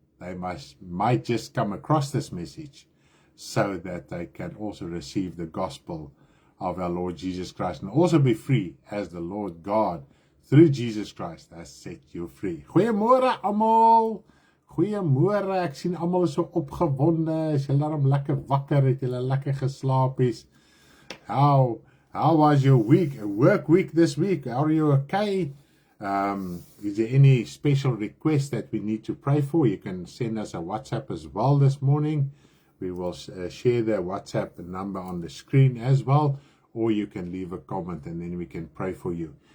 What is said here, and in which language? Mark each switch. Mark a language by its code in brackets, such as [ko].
[en] They might just come across this message so that they can also receive the gospel of our Lord Jesus Christ and also be free as the Lord God through Jesus Christ has set you free. [af] Goeiemôre almal. Goeiemôre, ek sien almal is so opgewonde. Is julle daarom lekker wakker, het julle lekker geslaap is? [en] How was your work week this week? Are you okay? Is there any special request that we need to pray for? You can send us a WhatsApp as well this morning. We will share the WhatsApp number on the screen as well, or you can leave a comment and then we can pray for you.